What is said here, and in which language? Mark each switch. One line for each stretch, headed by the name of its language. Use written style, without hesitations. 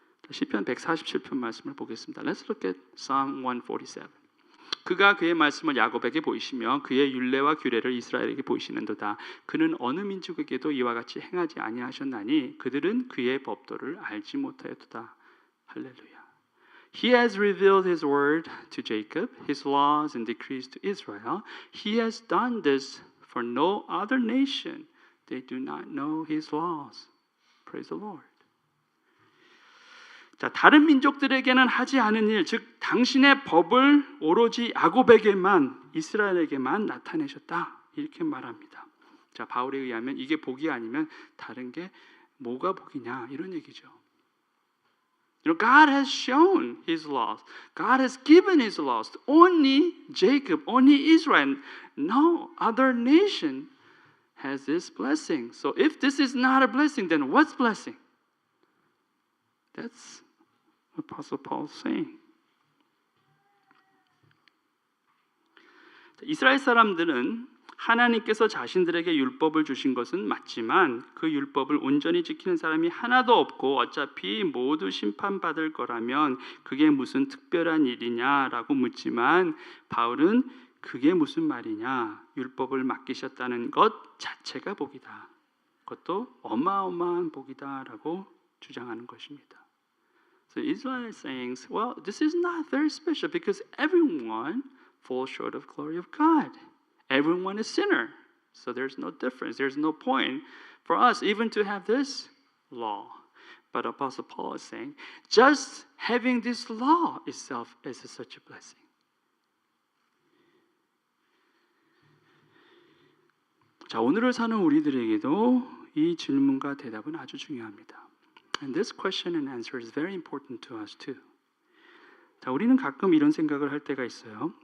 Korean: 시편 147편 말씀을 보겠습니다.
English: Let's look at Psalm 147.
Korean: 그가 그의 말씀을 야곱에게 보이시며 그의 율례와 규례를 이스라엘에게 보이시는도다. 그는 어느 민족에게도 이와 같이 행하지 아니하셨나니 그들은 그의 법도를 알지 못하였도다. 할렐루야.
English: He has revealed His word to Jacob, His laws and decrees to Israel. He has done this for no other nation. They do not know His laws. Praise the Lord.
Korean: 자, 다른 민족들에게는 하지 않은 일, 즉 당신의 법을 오로지 야곱에게만, 이스라엘에게만 나타내셨다. 이렇게 말합니다. 자, 바울에 의하면 이게 복이 아니면 다른 게 뭐가 복이냐 이런 얘기죠.
English: God has shown His laws. God has given His laws to only Jacob, only Israel. No other nation has this blessing. So if this is not a blessing, then what's blessing? That's what Apostle Paul is saying.
Korean: 이스라엘 사람들은 하나님께서 자신들에게 율법을 주신 것은 맞지만 그 율법을 온전히 지키는 사람이 하나도 없고 어차피 모두 심판받을 거라면 그게 무슨 특별한 일이냐라고 묻지만 바울은 그게 무슨 말이냐? 율법을 맡기셨다는 것 자체가 복이다. 그것도 어마어마한 복이다라고 주장하는 것입니다.
English: So Israel is saying, well, this is not very special because everyone falls short of glory of God. Everyone is sinner. So there's no difference. There's no point for us even to have this law. But Apostle Paul is saying, just having this law itself is such a blessing.
Korean: 자, 오늘을 사는 우리들에게도 이 질문과 대답은 아주 중요합니다.
English: And this question and answer is very important to us too.
Korean: 자, 우리는 가끔 이런 생각을 할 때가 있어요.